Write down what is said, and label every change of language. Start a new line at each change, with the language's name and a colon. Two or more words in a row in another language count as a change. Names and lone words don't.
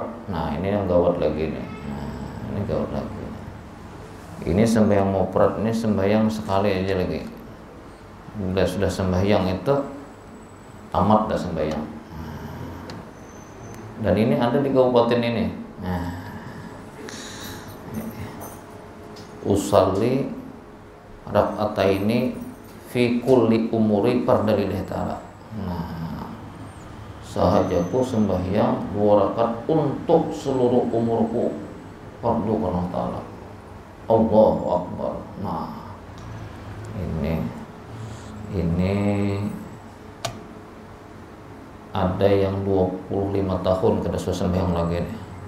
Indonesian: Nah, ini yang gawat lagi nih. Ini gawat lagi. Ini sembahyang mufrad, ini sembahyang sekali aja lagi. Sudah sembahyang itu tamat dah sembahyang. Dan ini ada di kabupaten ini.
Arabic: Usalli raka'ataini fi kulli umuri fardalillah ta'ala.
Indonesian: Sahajaku sembahyang 2 rakaat untuk seluruh umurku fardu Allah Ta'ala.
Arabic: Allahu Akbar.
Banjar: Nah, ini ada yang 25 tahun kada sembahyang lagi nih.